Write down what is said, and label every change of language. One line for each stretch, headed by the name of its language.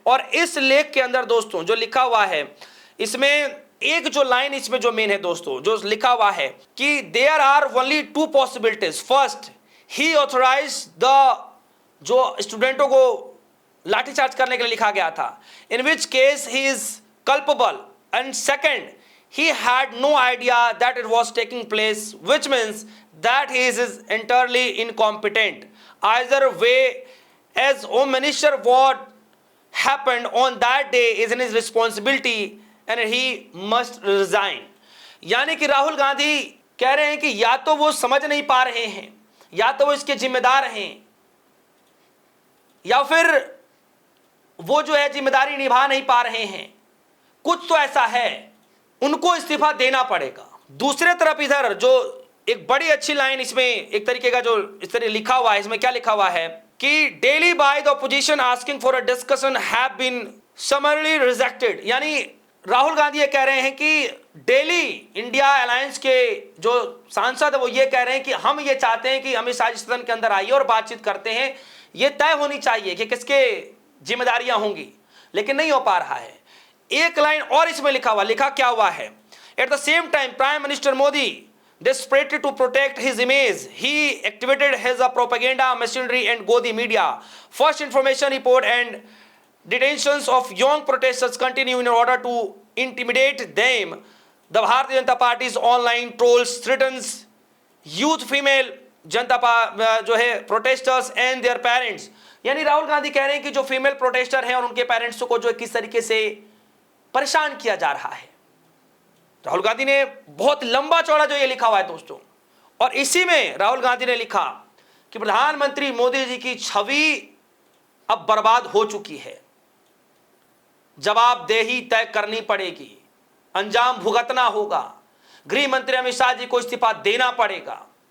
Hindi: और इस लेख के अंदर दोस्तों जो लिखा हुआ है, इसमें एक जो लाइन इसमें जो मेन है दोस्तों, जो लिखा हुआ है कि
English: there are only 2 possibilities, first he authorise the,
Hindi: जो स्टूडेंटों को लाठीचार्ज करने के लिए लिखा गया था,
English: In which case he is culpable, and second he had no idea that it was taking place, which means that he is entirely incompetent. Either way, as home minister, what happened on that day is in his responsibility and he must resign.
Hindi: यानी कि राहुल गांधी कह रहे हैं कि या तो वो समझ नहीं पा रहे हैं, या तो वो इसके जिम्मेदार हैं, या फिर वो जो है जिम्मेदारी निभा नहीं पा रहे हैं, कुछ तो ऐसा है, उनको इस्तीफा देना पड़ेगा। दूसरे तरफ इधर जो एक बड़ी अच्छी लाइन इसमें एक तरीके का जो इस तरह लिखा हुआ है, इसमें क्या लिखा हुआ है कि
English: daily by the opposition asking for a discussion have been summarily rejected,
Hindi: यानी राहुल गांधी ये कह रहे हैं कि डेली इंडिया अलायंस के जो सांसद है वो ये कह रहे हैं कि हम ये चाहते हैं कि अमित शाह जी सदन के अंदर आइए और बातचीत करते हैं, ये तय होनी चाहिए कि किसके जिम्मेदारियां होंगी, लेकिन नहीं हो पा रहा है। एक लाइन और इसमें लिखा क्या हुआ है,
English: At the same time prime minister Modi desperate to protect his image, he activated his propaganda machinery and Godi media. First information report and detentions of young protesters continue in order to intimidate them. The Bharatiya Janata Party's online trolls threatens youth female
Hindi: जनता जो है
English: Protesters and their parents.
Hindi: यानी राहुल गांधी कह रहे हैं कि जो female protester हैं और उनके पेरेंट्स को जो किस तरीके से परेशान किया जा रहा है। राहुल गांधी ने बहुत लंबा चौड़ा जो ये लिखा हुआ है दोस्तों, और इसी में राहुल गांधी ने लिखा कि प्रधानमंत्री मोदी जी की छवि अब बर्बाद हो चुकी है, जवाबदेही तय करनी पड़ेगी, अंजाम भुगतना होगा, गृह मंत्री अमित शाह जी को इस्तीफा देना पड़ेगा।